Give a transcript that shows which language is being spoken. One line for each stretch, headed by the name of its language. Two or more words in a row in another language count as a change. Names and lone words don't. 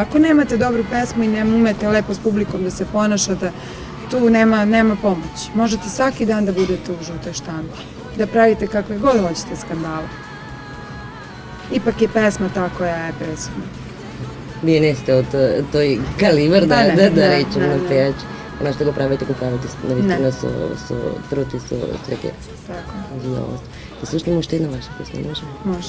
Serbian: Ako nemate dobru pesmu i ne umete lepo s publikom da se ponašate, tu nema pomoći. Možete svaki dan da budete u žutoj štampi, da pravite kakve god hoćete skandale. Ipak je pesma ta koja je presudna.
Macedonian: Вие не сте од тој калибар да речем на пејач.
Serbian: Ono što
Macedonian: го правите наистина со труд и со среќа.
Serbian: Tako.
Macedonian: Да слушнемо уште една ваша песна, може? Може.